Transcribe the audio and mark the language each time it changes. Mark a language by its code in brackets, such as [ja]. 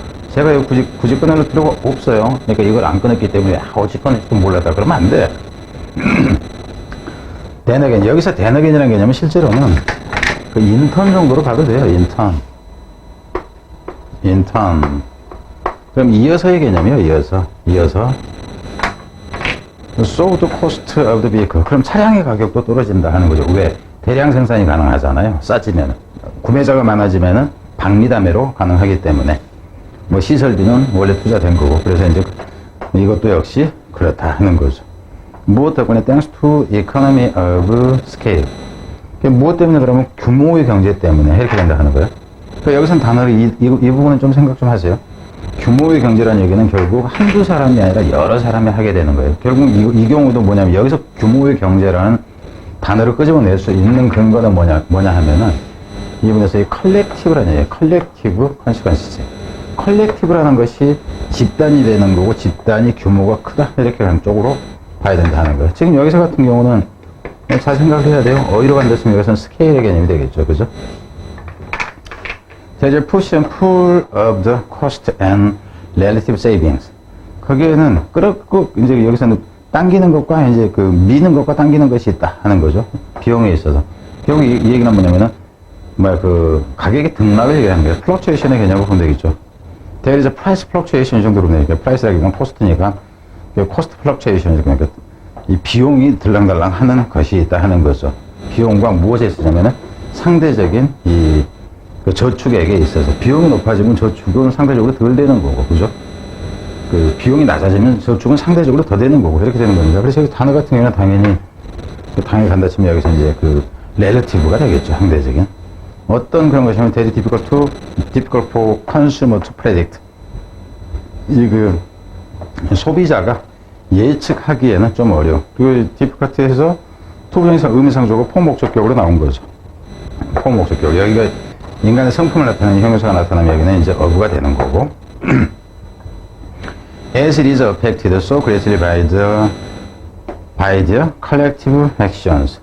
[ko] 제가 이거 굳이 끊을 필요가 없어요. 그러니까 이걸 안 끊었기 때문에 어찌 끊을지도 몰랐다 그러면 안 돼. 대너겐, 여기서 대너겐이라는 개념은 실제로는 그 인턴 정도로 봐도 돼요. 인턴. 그럼 이어서의 개념이요. 이어서 [en] So the cost of the vehicle. [ko] 그럼 차량의 가격도 떨어진다 하는 거죠. 왜? 대량 생산이 가능하잖아요. 싸지면. 구매자가 많아지면은 박리담회로 가능하기 때문에. 뭐 시설비는 원래 투자된 거고. 그래서 이제 이것도 역시 그렇다 하는 거죠. 무엇 때문에? [en] Thanks to economy of scale. [ko] 무엇 때문에? 그러면 규모의 경제 때문에 이렇게 된다 하는 거예요. 그러니까 여기서는 단어를 이 부분은 좀 생각 좀 하세요. 규모의 경제라는 얘기는 결국 한두 사람이 아니라 여러 사람이 하게 되는 거예요. 결국 이 경우도 뭐냐면 여기서 규모의 경제라는 단어를 끄집어낼 수 있는 근거는 뭐냐 하면은 이 부분에서 이 컬렉티브라는 얘기예요. 컬렉티브 컨시퀀스. 컬렉티브라는 것이 집단이 되는 거고 집단이 규모가 크다 이렇게 하는 쪽으로 봐야 된다는 거예요. 지금 여기서 같은 경우는 잘 생각해야 돼요. 어디로 간다면 여기서는 스케일의 개념이 되겠죠. 그죠? 자, 이제 [en] push and pull of the cost and relative savings. [ko] 거기에는 끌었고 이제 여기서는 당기는 것과 이제 미는 것과 당기는 것이 있다 하는 거죠. 비용에 있어서. 결국 이 얘기는 뭐냐면은 가격의 등락을 얘기하는 거예요. 플럭추에이션의 개념을 보면 되겠죠. [en] There is a price fluctuation [ko] 이 정도로 보면 되니까 price라기보다는 cost니까 [en] cost fluctuation [ko] 그러니까 이 비용이 들랑달랑 하는 것이 있다 하는 거죠. 비용과 무엇에 있으냐면은 상대적인 저축액에 있어서 비용이 높아지면 저축은 상대적으로 덜 되는 거고, 그죠? 비용이 낮아지면 저축은 상대적으로 더 되는 거고, 이렇게 되는 겁니다. 그래서 여기 단어 같은 경우는 당연히 간다 치면 여기서 이제 relative가 되겠죠, 상대적인. 어떤 그런 것이냐면, [en] very difficult for consumer to predict. [ko] 소비자가 예측하기에는 좀 어려워. difficult에서 투부정에서 의미상조고 포목적격으로 나온 거죠. 포목적격. 여기가 인간의 성품을 나타내는 형용사가 나타나면 여기는 이제 어부가 되는 거고. [en] As it is affected so greatly by the collective actions.